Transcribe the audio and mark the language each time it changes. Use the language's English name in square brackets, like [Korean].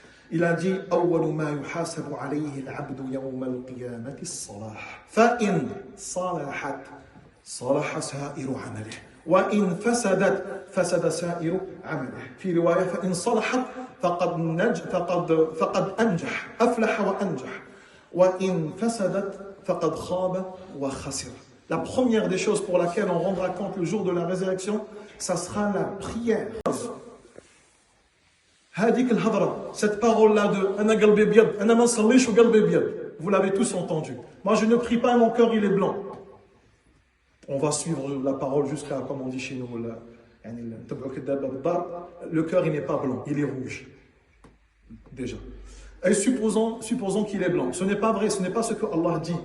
[French] Il a dit [Arabic] أول ما يحاسب عليه العبد يوم القيامة الصلاة فإن صلحت صلح سائر عمله وإن فسدت فسد سائر عمله. في رواية فإن صلحت فقد أنجح أفلح وأنجح وإن فسدت فقد خاب وخسر. [French] La première des choses pour laquelle on rendra compte le jour de la résurrection, ça sera la prière. [Arabic] هذيك الهضرة, [French] cette parole-là de [Arabic] أنا قلبي بيض أنا ما نصليش وقلبي بيض, [French] vous l'avez tous entendu. Moi je ne prie pas, mon cœur il est blanc. On va suivre la parole jusqu'à, comme on dit chez nous, le cœur il n'est pas blanc, il est rouge. Déjà. Et supposons qu'il est blanc. Ce n'est pas vrai, ce n'est pas ce que Allah dit.